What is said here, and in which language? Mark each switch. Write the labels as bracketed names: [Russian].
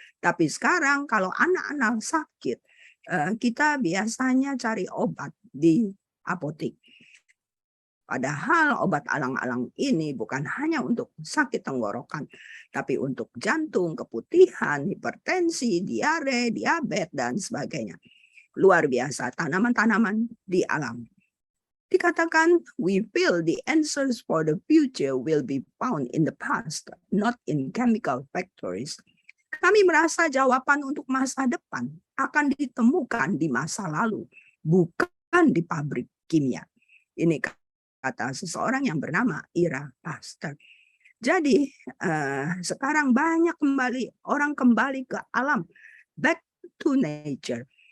[Indonesian] Tapi sekarang kalau anak-anak sakit, kita biasanya cari obat di apotek. Padahal obat alang-alang ini bukan hanya untuk sakit tenggorokan, tapi untuk jantung, keputihan, hipertensi, diare, diabetes, dan sebagainya. Luar biasa tanaman-tanaman di alam. Dikatakan, [English] we feel the answers for the future will be found in the past, not in chemical factories. [Indonesian] Kami merasa jawaban untuk masa depan akan ditemukan di masa lalu, bukan di pabrik kimia. Ini kata seseorang yang bernama Ira Pasteur. Jadi sekarang banyak orang kembali ke alam, [English] back to nature.